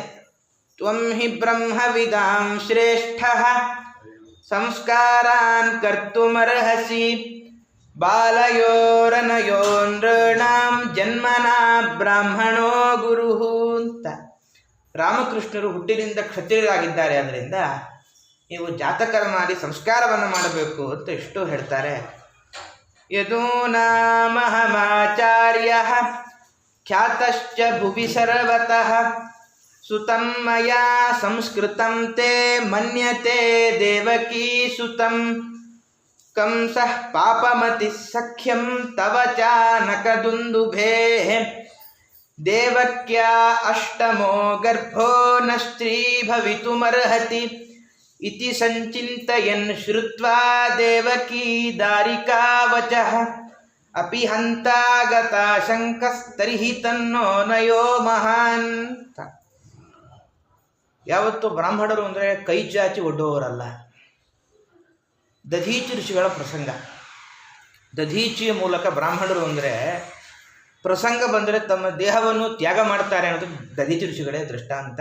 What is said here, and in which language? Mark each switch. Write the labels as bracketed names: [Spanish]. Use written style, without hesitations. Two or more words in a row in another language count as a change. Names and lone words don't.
[Sanskrit] ತ್ವಂ ಹಿ ಬ್ರಹ್ಮವಿದಾಂ ಶ್ರೇಷ್ಠ ಸಂಸ್ಕಾರಾನ್ ಕರ್ತುಮರ್ಹಸಿ ಬಾಲಯೋರನಯೋ ನೃಣಾಂ ಜನ್ಮನಾ ಬ್ರಾಹ್ಮಣೋ ಗುರುಹು ಅಂತ. [Kannada] ರಾಮಕೃಷ್ಣರು ಹುಟ್ಟಿನಿಂದ ಕ್ಷತ್ರಿಯರಾಗಿದ್ದಾರೆ, ಆದ್ದರಿಂದ ನೀವು ಜಾತಕರ್ಮಾದಿ ಸಂಸ್ಕಾರವನ್ನು ಮಾಡಬೇಕು ಅಂತ ಇಷ್ಟು ಹೇಳ್ತಾರೆ. [Sanskrit] ಯದೂನಾಮಹಮಾಚಾರ್ಯ ಖ್ಯಾತಶ್ಚ ಭುವಿ ಸರ್ವತಃ ಸುತಂ ಮಯಾ ಸಂಸ್ಕೃತಂ ತೇ ಮನ್ಯತೆ ದೇವಕೀ ಸುತಂ ಕಂಸಃ ಪಾಪಮತಿ ಸಖ್ಯಂ ತವ ಚಾನಕದುಂದುಭೇ ದೇವಕ್ಯಾ ಅಷ್ಟಮೋ ಗರ್ಭೋ ನ ಸ್ತ್ರೀ ಭವಿತುಮರ್ಹತಿ ಇತಿ ಸಂಚಿಂತಯನ್ ಶ್ರುತ್ವಾ ದೇವಕೀ ದಾರಿಕಾ ವಚಃ ಅಪಿ ಹಂತಾಗತ ಶಂಕಸ್ತರ್ಹಿ ತನ್ನೋ ನಯೋ ಮಹಾನ್. [Kannada] ಯಾವತ್ತು ಬ್ರಾಹ್ಮಣರು ಅಂದರೆ ಕೈ ಚಾಚಿ ಒಡ್ಡುವವರಲ್ಲ. ದಧೀಚಿ ಋಷಿಗಳ ಪ್ರಸಂಗ. ದಧೀಚಿಯ ಮೂಲಕ ಬ್ರಾಹ್ಮಣರು ಅಂದರೆ ಪ್ರಸಂಗ ಬಂದರೆ ತಮ್ಮ ದೇಹವನ್ನು ತ್ಯಾಗ ಮಾಡ್ತಾರೆ ಅನ್ನೋದು ದಧೀಚಿ ಋಷಿಗಳೇ ದೃಷ್ಟಾಂತ.